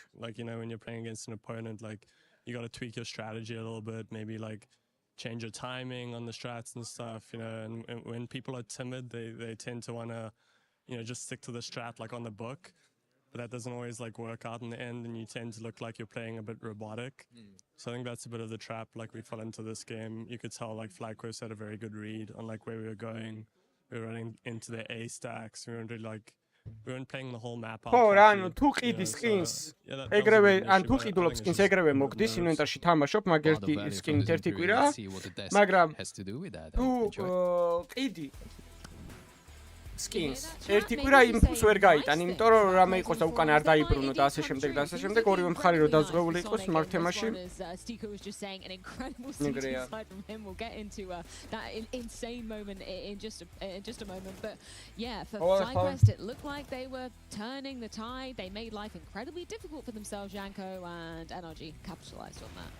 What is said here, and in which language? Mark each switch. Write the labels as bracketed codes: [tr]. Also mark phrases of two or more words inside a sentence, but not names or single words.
[en] Like, when you're playing against an opponent, like, you got to tweak your strategy a little bit, maybe, like, change your timing on the strats and stuff, and when people are timid, they tend to want to, just stick to the strat, like, on the book. but that doesn't always like work out in the end, and you tend to look like you're playing a bit robotic. So I think that's a bit of the trap like we fell into this game. You could tell like FlyQuest had a very good read on like where we were going. We were running into the A stacks. We weren't really like we weren't playing the whole map out. [ka] ხო, ანუ თუ ყიდის skins ეგრევე, ან თუ ყიდულობ skins ეგრევე მოგდის ინვენტარში თამაშობ, მაგ ერთი skin-ით ერთი კვირა. მაგრამ თუ ყიდი skins ერთი კვირა იმპულს ვერ გაიტან, იმიტომ რომ რამე იყოს და უკან არ დაიბრუნო და ასე შემდეგ და ასე შემდეგ, ორივე მხარე რომ დაზღვეული იყოს მაგ თემაში. [en] We'll get into that insane moment in just a moment, but yeah, for FlyQuest it looked like they were turning the tide. They made life incredibly difficult for themselves. Janko and NRG capitalized on that.